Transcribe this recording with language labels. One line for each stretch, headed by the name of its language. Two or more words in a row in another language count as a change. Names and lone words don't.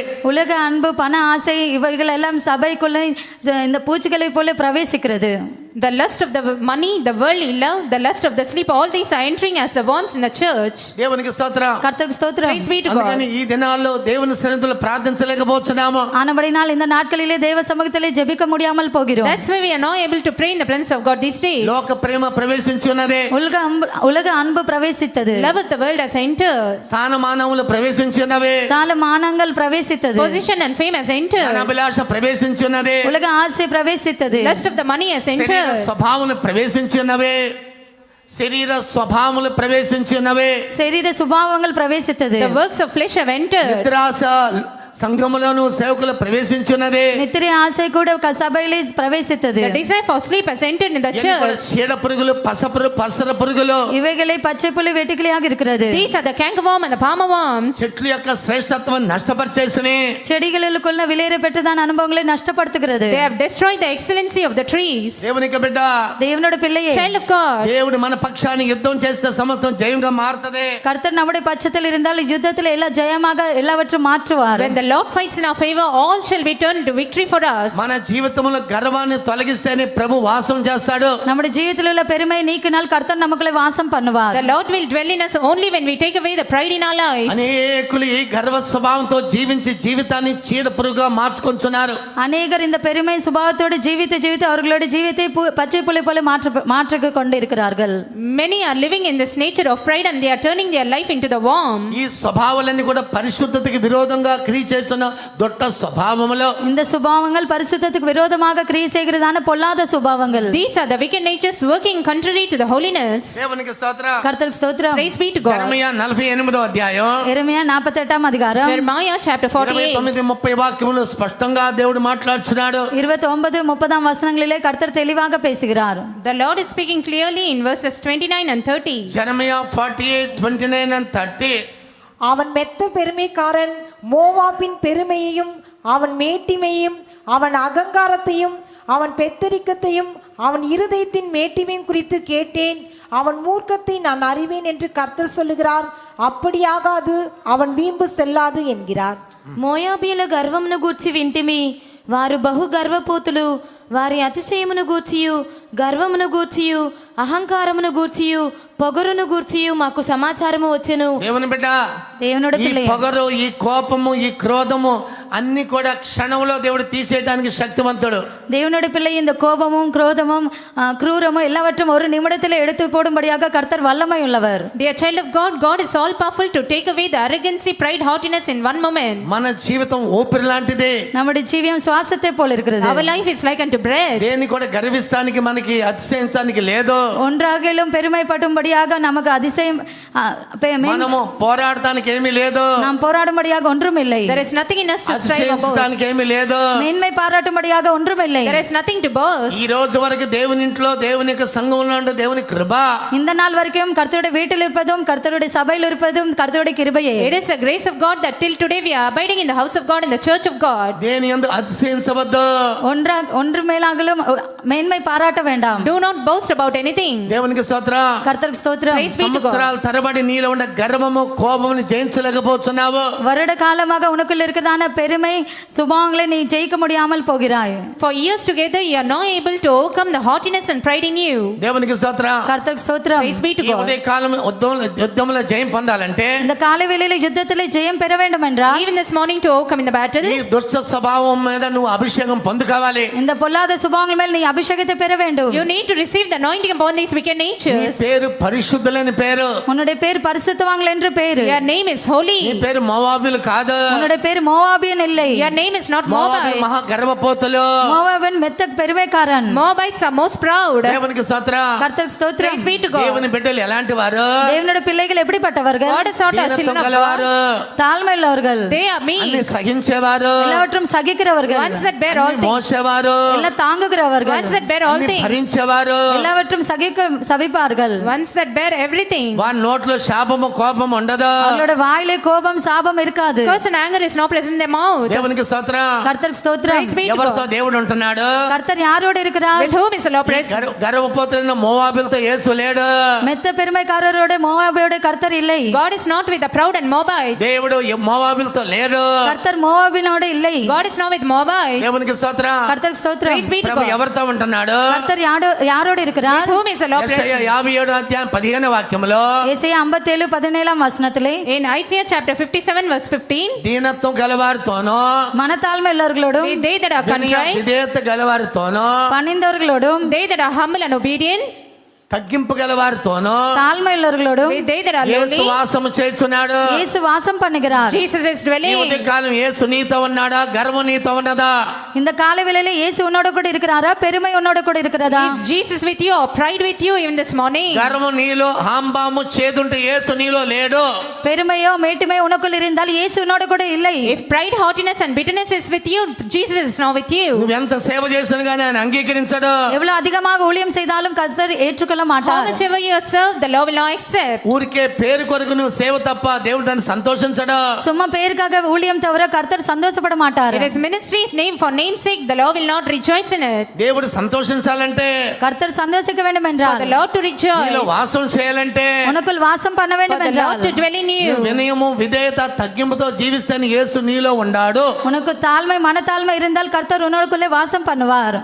Tamil: உலக அன்பு, பண ஆசை இவைகள் எல்லாம் சபைக்குள்ள இந்த பூச்சிகளை போல பிரவேசிக்கிறது.
English: The lust of the money, the worldly love, the lust of the sleep, all these are entering as the worms in the church.
Telugu: దేవునికి స్తోత్రం.
Tamil: கர்த்தருக்கு ஸ்தோத்திரம்.
English: Praise be to
Telugu: అందుకని
English: God.
Telugu: ఈ దినాల్లో దేవుని సన్నిధిలో ప్రార్థించలేకపోతున్నాము.
Tamil: ஆனபடினால் இந்த நாட்களிலே தேவ சமூகத்திலே ஜெபிக்க முடியாமல் போகிறோம்.
English: That's why we are not able to pray in the presence of God these days.
Telugu: లోక ప్రేమ ప్రవేశించి ఉన్నదే.
Tamil: உலக அன்பு பிரவேசித்தது.
English: Love of the world has entered.
Telugu: స్థానమానములు ప్రవేశించి ఉన్నవే.
Tamil: மானங்கள் பிரவேசித்தது.
English: Position and fame has entered.
Telugu: ధనాభిలాష ప్రవేశించి ఉన్నదే.
Tamil: உலக ஆசை பிரவேசித்தது.
English: Lust of the money has
Telugu: శరీర
English: entered.
Telugu: స్వభావములు ప్రవేశించి ఉన్నవే. శరీర స్వభావములు ప్రవేశించి ఉన్నవే.
Tamil: శరీర சுபாவங்கள் பிரவேசித்தது.
English: The works of flesh have entered.
Telugu: నిద్రాశ సంఘములోను సేవకులు ప్రవేశించున్నదే.
Tamil: நித்திரை ஆசை கூட சபையிலே பிரவேசித்தது.
English: The desire for sleep has entered in the church.
Telugu: చీడ పురుగులు, పసర పురుగులు,
Tamil: இவைகளை பச்சை புலி வெட்டுக்கிளியாக இருக்கிறது.
English: These are the cankerworm and the palmer worms.
Telugu: చెట్ల యొక్క శ్రేష్టత్వం నష్టపరిచేసిని.
Tamil: செடிகளுக்குள்ள விளையற பெற்றதான அனுபவங்களை நஷ்டப்படுத்துகிறது.
English: They have destroyed the excellency of the trees.
Telugu: దేవునికి బిడ్డ,
Tamil: தேவனோட பிள்ளையே,
English: Child of God.
Telugu: దేవుడు మన పక్షాన్ని యుద్ధం చేస్తే సమస్తం జయంగా మారుతదే.
Tamil: கர்த்தர் நம்முடைய பட்சத்தில் இருந்தால் யுத்தத்தில் எல்லா ஜெயமாக எல்லாவற்றையும் மாற்றுவார்.
English: When the Lord fights in our favor, all shall be turned to victory for us.
Telugu: మన జీవితంలో గర్వాన్ని తొలగిస్తేనే ప్రభు వాసం చేస్తాడు.
Tamil: நம்முடைய ஜீவித்தில் உள்ள பெருமை நீக்கினால் கர்த்தர் நமக்குள்ளே வாசம் பண்ணுவார்.
English: The Lord will dwell in us only when we take away the pride in our life.
Telugu: అనేకులు ఈ గర్వ స్వభావంతో జీవించి జీవితాన్ని చీడ పురుగుగా మార్చుకొంచున్నారు.
Tamil: அநேகர் இந்த பெருமை சுபாவத்தோடு ஜீவித்து அவர்களோட ஜீவித்தை பச்சை புலி போல மாற்றிக் கொண்டு இருக்கிறார்கள்.
English: Many are living in this nature of pride and they are turning their life into the worm.
Telugu: ఈ స్వభావాలన్నీ కూడా పరిశుద్ధతకి విరోధంగా క్రియ చేస్తున్న దొట్ట స్వభావములో
Tamil: இந்த சுபாவங்கள் பரிசுத்தத்துக்கு விரோதமாக கிரியை செய்கிறதான பொல்லாத சுபாவங்கள்.
English: These are the wicked natures working contrary to the holiness.
Telugu: దేవునికి స్తోత్రం.
Tamil: கர்த்தருக்கு ஸ்தோத்திரம்.
English: Praise be to God.
Telugu: యెరమయా 48వ అధ్యాయం
Tamil: எரேமியா 48ஆம் அதிகாரம்
English: Jeremiah chapter 48.
Telugu: 29-30 వాక్యములు స్పష్టంగా దేవుడు మాట్లాడుచున్నాడు.
Tamil: 29-30 வசனங்களிலே கர்த்தர் தெளிவாக பேசுகிறார்.
English: The Lord is speaking clearly in verses 29 and 30.
Telugu: యెరమయా 48:29 and 30.
Tamil: அவன் மெத்த பெருமைக்காரன், மோவாபின் பெருமையையும் அவன் மேட்டிமையும் அவன் அகங்காரத்தையும் அவன் பெத்தரிக்கத்தையும் அவன் இருதயத்தின் மேட்டிமையும் குறித்து கேட்டேன். அவன் மூர்க்கத்தை நான் அறிவேன் என்று கர்த்தர் சொல்லுகிறார். அப்படியாகாது, அவன் வீம்பு செல்லாது என்கிறார்.
Telugu: మోయాబీల గర్వమును గూర్చి వింటిమి. వారు బహు గర్వపోతులు. వారి అతిశయమును గూర్చియు, గర్వమును గూర్చియు, అహంకారమును గూర్చియు, పొగరును గూర్చియు మాకు సమాచారము వచ్చెను. దేవుని బిడ్డ,
Tamil: தேவனோட
Telugu: ఈ
Tamil: பிள்ளை,
Telugu: పొగరు, ఈ కోపము, ఈ క్రోధము అన్ని కూడా క్షణంలో దేవుడు తీసేయడానికి శక్తివంతుడు.
Tamil: தேவனுடைய பிள்ளை இந்த கோபமும் குரோதமும் குரூரமும் எல்லாவற்றும் ஒரு நிமிடத்தில் எடுத்து போடும்படியாக கர்த்தர் வல்லமை உள்ளவர்.
English: Dear child of God, God is all powerful to take away the arrogancy, pride, haughtiness in one moment.
Telugu: మన జీవితం ఊపిరి లాంటిదే.
Tamil: நம்முடைய ஜீவியம் சுவாசத்தை போல் இருக்கிறது.
English: Our life is like unto breath.
Telugu: దేని కూడా గర్విస్తానికి మనకి అతిశయించడానికి లేదు.
Tamil: ஒன்றாகிலும் பெருமைப்பட்டும்படியாக நமக்கு அதிசயம்
Telugu: మనము పోరాడటానికి ఏమీ లేదు.
Tamil: நாம் போராடும்படியாக ஒன்றும் இல்லை.
English: There is nothing in us to strive about.
Telugu: అతిశయించడానికి ఏమీ లేదు.
Tamil: மேன்மை பாராட்டும்படியாக ஒன்றும் இல்லை.
English: There is nothing to boast.
Telugu: ఈ రోజు వరకు దేవుని ఇంట్లో దేవుని యొక్క సంఘంలో ఉండే దేవుని కృప.
Tamil: இந்த நாள் வரைக்கும் கர்த்தருடைய வீட்டில் இருப்பதும் கர்த்தருடைய சபையில் இருப்பதும் கர்த்தருடைய கிருபையே.
English: It is the grace of God that till today we are abiding in the house of God, in the church of God.
Telugu: దేని యందు అతిశయించవద్దు.
Tamil: ஒன்று மேலாகலும் மேன்மை பாராட்ட வேண்டாம்.
English: Do not boast about anything.
Telugu: దేవునికి స్తోత్రం.
Tamil: கர்த்தருக்கு ஸ்தோத்திரம்.
English: Praise be to God.
Telugu: సంవత్సరాల తరబడి నీలో ఉండే గర్వము కోపముని జయించలేకపోతున్నావు.
Tamil: வருட காலமாக உனக்குள்ள இருக்கிறதான பெருமை சுபாவங்களை நீ ஜெயிக்க முடியாமல் போகிறாய்.
English: For years together you are not able to overcome the haughtiness and pride in you.
Telugu: దేవునికి స్తోత్రం.
Tamil: கர்த்தருக்கு ஸ்தோத்திரம்.
English: Praise be to
Telugu: ఈ
English: God.
Telugu: ఉదయ కాలం యుద్ధంలో జయం పొందాలంటే
Tamil: இந்த காலை வேளையில யுத்தத்திலே ஜெயம் பெற வேண்டும் என்றால்
English: Even this morning to overcome in the battle,
Telugu: ఈ దుష్ట స్వభావం మీద నువ్వు అభిషేకం పొందుకోవాలి.
Tamil: இந்த பொல்லாத சுபாவங்கள் மேல் நீ அபிஷேகத்தை பெற வேண்டும்.
English: you need to receive the anointing upon these wicked
Telugu: నీ
English: natures.
Telugu: పేరు పరిశుద్ధులని పేరు.
Tamil: உன்னுடைய பேர் பரிசுத்தவான்கள் என்று பேரு.
English: Your name is holy.
Telugu: నీ పేరు మోవాబీలు కాదు.
Tamil: உன்னுடைய பேர் மோவாபியன் இல்லை.
English: Your name is not
Telugu: మోవాబీ
English: Moabites.
Telugu: మహా గర్వపోతులు.
Tamil: மோவாபின் மெத்த பெருமைக்காரன்.
English: Moabites are most proud.
Telugu: దేవునికి స్తోత్రం.
Tamil: கர்த்தருக்கு ஸ்தோத்திரம்.
English: Praise be to God.
Telugu: దేవుని బిడ్డలు ఎలాంటి వారు?
Tamil: தேவனுடைய பிள்ளைகள் எப்படிப்பட்டவர்கள்?
English: God has sought our
Telugu: దీనత్వం
English: children of
Telugu: గలవారు.
English: God.
Tamil: தாழ்மை உள்ளவர்கள்.
English: They are
Telugu: అన్ని
English: meek.
Telugu: సహించేవారు.
Tamil: எல்லாவற்றும் சகிக்கிறவர்கள்.
English: Ones that bear all
Telugu: అన్ని
English: things.
Telugu: మోసేవారు.
Tamil: எல்லாம் தாங்குகிறவர்கள்.
English: Ones that bear all
Telugu: అన్ని
English: things.
Telugu: భరించేవారు.
Tamil: எல்லாவற்றும் சபிப்பார்கள்.
English: Ones that bear everything.
Telugu: వారి నోట్లో శాపము కోపం ఉండదు.
Tamil: அவர்களோட வாயிலே கோபம் சாபம் இருக்காது.
English: Curse and anger is not present in their mouth.
Telugu: దేవునికి స్తోత్రం.
Tamil: கர்த்தருக்கு ஸ்தோத்திரம்.
English: Praise be to
Telugu: ఎవరితో
English: God.
Telugu: దేవుడు ఉంటున్నాడు?
Tamil: கர்த்தர் யாரோடு இருக்கிறார்?
English: With whom is the Lord present?
Telugu: గర్వపోతున్న మోవాబీలతో యేసు లేడు.
Tamil: மெத்த பெருமைக்காரரோட மோவாபியோட கர்த்தர் இல்லை.
English: God is not with the proud and Moabite.
Telugu: దేవుడు మోవాబీలతో లేడు.
Tamil: கர்த்தர் மோவாபினோட இல்லை.
English: God is not with Moabite.
Telugu: దేవునికి స్తోత్రం.
Tamil: கர்த்தருக்கு ஸ்தோத்திரம்.
English: Praise be to
Telugu: ప్రభు
English: God.
Telugu: ఎవరితో ఉంటున్నాడు?
Tamil: கர்த்தர் யாரோடு இருக்கிறார்?
English: With whom is the Lord
Telugu: యెషయా
English: present?
Telugu: 57 అధ్యాయం 15 వాక్యములో
Tamil: ஏசாயா 57:17 வசனத்திலே
English: In Isaiah chapter 57 verse 15,
Telugu: దీనత్వం గలవారితోనూ
Tamil: மனத்தாழ்மை உள்ளவர்களோடும்
English: with they that are contrite,
Telugu: విధేయత గలవారితోనూ
Tamil: பணிந்தவர்களோடும்
English: they that are humble and obedient,
Telugu: తగ్గింపు గలవారితోనూ
Tamil: தாழ்மை உள்ளவர்களோடும்
English: with they that are
Telugu: యేసు
English: lowly,
Telugu: వాసము చేస్తున్నాడు.
Tamil: இயேசு வாசம் பண்ணுகிறார்.
English: Jesus is
Telugu: ఈ
English: dwelling.
Telugu: ఉదయకాలం యేసు నీతో ఉన్నాడా? గర్వం నీతో ఉన్నదా?
Tamil: இந்த காலை வேளையிலே இயேசு உன்னோட கூட இருக்கிறாரா? பெருமை உன்னோட கூட இருக்கிறதா?
English: Is Jesus with you or pride with you even this morning?
Telugu: గర్వం నీలో హాంబాము చేదుంటే యేసు నీలో లేడు.
Tamil: பெருமையோ மேட்டுமையோ உனக்குள் இருந்தால் இயேசு உன்னோட கூட இல்லை.
English: If pride, haughtiness and bitterness is with you, Jesus is not with you.
Telugu: నువ్వెంత సేవ చేసినా కానీ ఆయన అంగీకరించడు.
Tamil: எவ்வளவு அதிகமாக ஊழியம் செய்தாலும் கர்த்தர் ஏற்றுக்கொள்ள
English: How
Tamil: மாட்டார்.
English: much ever you serve, the Lord will not accept.
Telugu: ఊరికే పేరు కొరకు నువ్వు సేవ తప్ప దేవుడు దాన్ని సంతోషించడు.
Tamil: சும்மா பேருக்காக ஊழியம் தவிர கர்த்தர் சந்தோஷப்பட மாட்டார்.
English: It is ministry's name, for name's sake, the Lord will not rejoice in it.
Telugu: దేవుడు సంతోషించాలంటే,
Tamil: கர்த்தர் சந்தோஷிக்க வேண்டும்
English: For
Tamil: என்றால்,
English: the Lord to rejoice,
Telugu: నీలో వాసం చేయాలంటే,
Tamil: உனக்குள் வாசம் பண்ண
English: for
Tamil: வேண்டும்
English: the Lord
Tamil: என்றால்,
English: to dwell in you.
Telugu: నువ్వు వినయము విధేయత తగ్గింపుతో జీవిస్తే యేసు నీలో ఉండాడు.
Tamil: உனக்கு தாழ்மை மனத்தாழ்மை இருந்தால் கர்த்தர் உன்னோடுக்குள்ளே வாசம் பண்ணுவார்.